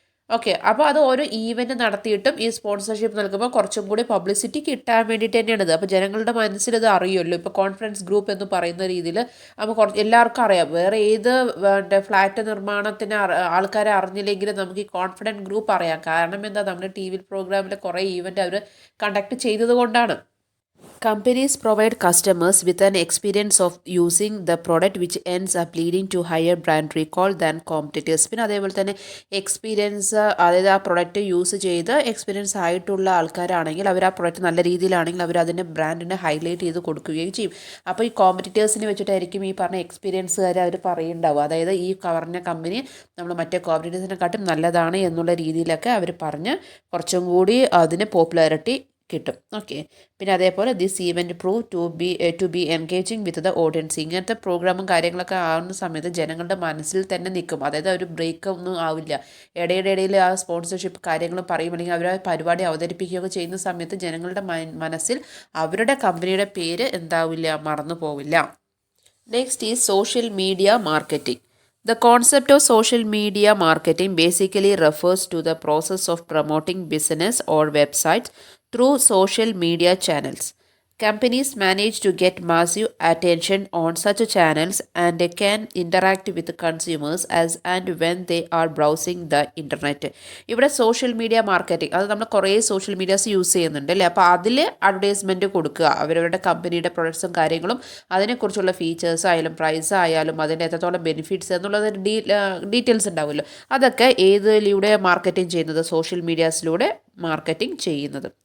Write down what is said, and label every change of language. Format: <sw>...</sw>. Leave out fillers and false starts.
<ml>Okay, അപ്പോൾ അത് ഓരോ ഈവൻറ്റ് നടത്തിയിട്ടും ഈ സ്പോൺസർഷിപ്പ് നൽകുമ്പോൾ കുറച്ചും കൂടി പബ്ലിസിറ്റി കിട്ടാൻ വേണ്ടിയിട്ട് തന്നെയാണിത്. അപ്പോൾ ജനങ്ങളുടെ മനസ്സിൽ ഇത് അറിയുമല്ലോ. ഇപ്പോൾ കോൺഫിഡൻസ് ഗ്രൂപ്പ് എന്ന് പറയുന്ന രീതിയിൽ അപ്പോൾ എല്ലാവർക്കും അറിയാം. വേറെ ഏത് ഫ്ലാറ്റ് നിർമ്മാണത്തിന് ആൾക്കാരെ അറിഞ്ഞില്ലെങ്കിലും നമുക്ക് ഈ കോൺഫിഡൻസ് ഗ്രൂപ്പ് അറിയാം. കാരണം എന്താ, നമ്മുടെ ടി വി പ്രോഗ്രാമിൽ കുറേ ഈവൻറ്റ് അവർ കണ്ടക്ട് ചെയ്തത് കൊണ്ടാണ്.</ml> <en>Companies provide customers with an experience of using the product which ends up leading to higher brand recall than competitors.</en> <ml>പിന്നെ അതേപോലെ തന്നെ എക്സ്പീരിയൻസ്, അതായത് ആ പ്രൊഡക്റ്റ് യൂസ് ചെയ്ത് എക്സ്പീരിയൻസ് ആയിട്ടുള്ള ആൾക്കാരാണെങ്കിൽ അവർ ആ പ്രൊഡക്റ്റ് നല്ല രീതിയിലാണെങ്കിൽ അവർ അതിൻ്റെ ബ്രാൻഡിനെ ഹൈലൈറ്റ് ചെയ്ത് കൊടുക്കുകയും ചെയ്യും. അപ്പോൾ ഈ കോമ്പറ്റീറ്റേഴ്സിനെ വെച്ചിട്ടായിരിക്കും ഈ പറഞ്ഞ എക്സ്പീരിയൻസുകാർ അവർ പറയുന്നുണ്ടാവും. അതായത് ഈ പറഞ്ഞ കമ്പനി നമ്മൾ മറ്റേ കോമ്പറ്റീറ്റേഴ്സിനെക്കാട്ടും നല്ലതാണ് എന്നുള്ള രീതിയിലൊക്കെ അവർ പറഞ്ഞ് കുറച്ചും കൂടി അതിന് പോപ്പുലാരിറ്റി കിട്ടും. ഓക്കെ, പിന്നെ അതേപോലെ</ml> <en>This event prove to be engaging with the audience.</en> <ml>ഇങ്ങനത്തെ പ്രോഗ്രാമും കാര്യങ്ങളൊക്കെ ആവുന്ന സമയത്ത് ജനങ്ങളുടെ മനസ്സിൽ തന്നെ നിൽക്കും. അതായത് ഒരു ബ്രേക്ക് ഒന്നും ആവില്ല. ഇടയിൽ ആ സ്പോൺസർഷിപ്പ് കാര്യങ്ങൾ പറയും, അല്ലെങ്കിൽ അവർ ആ പരിപാടി അവതരിപ്പിക്കുകയൊക്കെ ചെയ്യുന്ന സമയത്ത് ജനങ്ങളുടെ മനസ്സിൽ അവരുടെ കമ്പനിയുടെ പേര് എന്താവില്ല, മറന്നു പോവില്ല.</ml> <en>Next is social media marketing. The concept of social media marketing basically refers to the process of promoting business or websites through social media channels. Companies manage to get massive attention on such channels and can interact with consumers as and when they are browsing the internet.</en> <ml>ഇവിടെ social media marketing, അത് നമ്മൾ കുറേ social medias use ചെയ്യുന്നുണ്ട് അല്ലേ. അപ്പോൾ അതിൽ advertisement കൊടുക്കുക, അവരവരുടെ കമ്പനിയുടെ പ്രൊഡക്ട്സും കാര്യങ്ങളും അതിനെക്കുറിച്ചുള്ള ഫീച്ചേഴ്സ് ആയാലും പ്രൈസ് ആയാലും അതിൻ്റെ എത്രത്തോളം ബെനിഫിറ്റ്സ് എന്നുള്ളത് ഡീറ്റെയിൽസ് ഉണ്ടാവുമല്ലോ. അതൊക്കെ ഏതിലൂടെ മാർക്കറ്റിംഗ് ചെയ്യുന്നത്, സോഷ്യൽ മീഡിയാസിലൂടെ മാർക്കറ്റിംഗ് ചെയ്യുന്നത്.</ml>